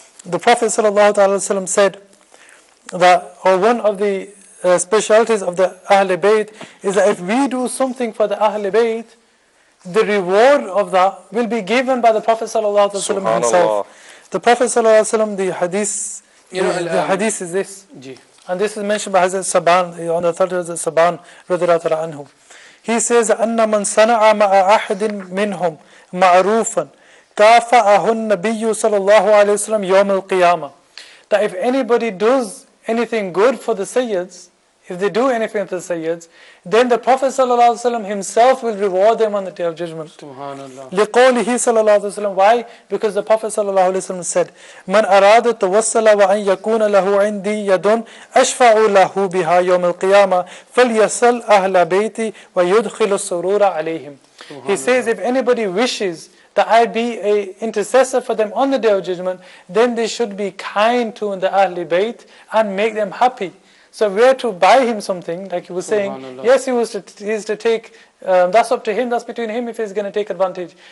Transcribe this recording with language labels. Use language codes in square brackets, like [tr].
[en] The Prophet ﷺ said that, or one of the specialities of the Ahle Bayt is that if we do something for the Ahle Bayt, the reward of that will be given by the Prophet ﷺ himself. The Prophet ﷺ, the hadith is this. And this is mentioned by Hazrat Saban, on the authority of Hazrat Saban, radiyallahu anhu. [ar] He says, أَنَّ مَنْ صَنَعَ مَعَ أَحَدٍ مِّنْهُمْ مَعْرُوفًا كَافَأَهُ النَّبِيُّ صلى الله عليه وسلم يوم القيامة. [en] That if anybody does anything good for the Sayyids, if they do anything to the Sayyids, then the Prophet ﷺ himself will reward them on the Day of Judgment. Subhanallah. [ar] لِقَوْلِهِ صلى الله عليه وسلم. [en] Why? Because the Prophet ﷺ said, [ar] مَنْ أَرَادَ التَّوَسَّلَ وَأَنْ يَكُونَ لَهُ عِنْدِي يَدٌ أَشْفَعُ لَهُ بِهَا يَوْمَ الْقِيَامَةِ فَلْيَسَلْ أَهْلَ بَيْتِي وَيُدْخِلُ السُّرُورَ عَلَيْهِمْ. [en] He says, if anybody wishes that I be an intercessor for them on the Day of Judgment, then they should be kind to the Ahle Bayt and make them happy. So if we are to buy him something, like he was saying, yes, he is to take, that's up to him, that's between him if he's going to take advantage.